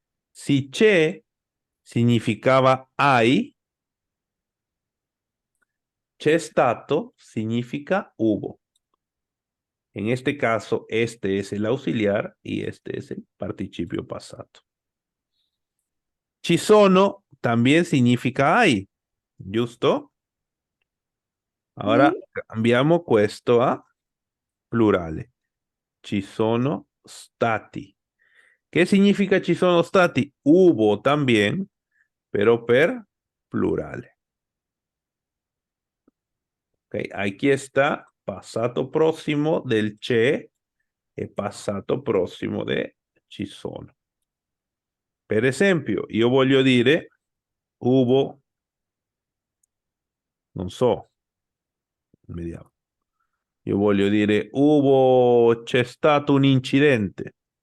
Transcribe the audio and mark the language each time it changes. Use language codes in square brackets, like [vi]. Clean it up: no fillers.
[es] Si c'è significaba hay, c'è stato significa hubo. En este caso, este es el auxiliar y este es el participio passato. Ci sono también significa hay. ¿Giusto? Ahora [it] cambiamo questo a plurale. Ci sono stati. [es] ¿Qué significa [it] ci sono stati? [es] Hubo también, pero per plurale. Ok, aquí está passato prossimo del c'è e passato prossimo de ci sono. [it] Per esempio, io voglio dire hubo non so. Vediamo. Io voglio dire, c'è stato un incidente.